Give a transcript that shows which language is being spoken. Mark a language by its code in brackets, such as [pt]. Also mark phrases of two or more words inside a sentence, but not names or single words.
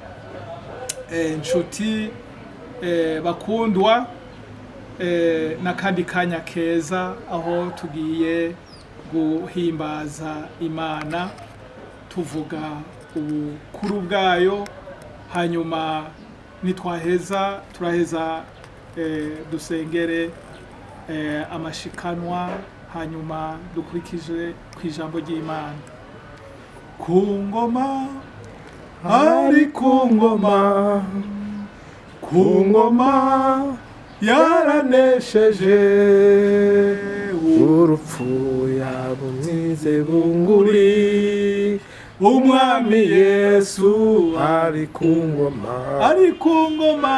[rn] Nshuti bakundwa, n'akandi kanya keza aho tugiye guhimbaza Imana, tuvuga ubukuru bwayo, hanyuma nitwaheza turaheza dusengere amashikanwa, hanyuma dukurikije kwijambo ry'Imana. Kungoma ari kungoma, kungoma yaranesheje, urupfu yabunzize bunguri, umwami Yesu ari ku ngoma, ari ku ngoma,